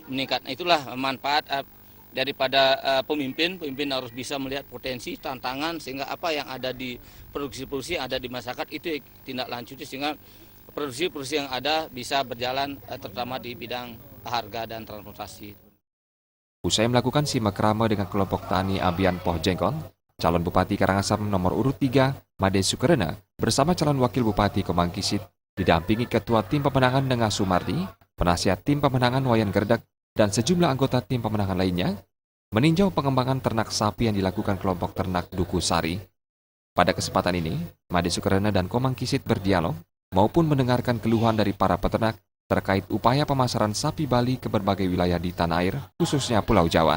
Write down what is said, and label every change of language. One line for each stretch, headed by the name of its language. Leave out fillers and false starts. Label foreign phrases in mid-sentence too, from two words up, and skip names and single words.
Indonesian: Nah, itulah manfaat daripada pemimpin harus bisa melihat potensi, tantangan, sehingga apa yang ada di produksi-produksi yang ada di masyarakat itu tindak lanjuti sehingga produksi-produksi yang ada bisa berjalan terutama di bidang harga dan transportasi. Usai melakukan simak rame dengan kelompok tani Abian Poh Jengkon, calon Bupati Karangasem nomor urut 3, Made Sukarana, bersama calon Wakil Bupati Komang Kisit, didampingi Ketua Tim Pemenangan Nengah Sumardi, penasihat Tim Pemenangan Wayan Geredeg, dan sejumlah anggota tim pemenangan lainnya, meninjau pengembangan ternak sapi yang dilakukan kelompok ternak Duku Sari. Pada kesempatan ini, Made Sukarana dan Komang Kisit berdialog maupun mendengarkan keluhan dari para peternak terkait upaya pemasaran sapi Bali ke berbagai wilayah di tanah air, khususnya Pulau Jawa.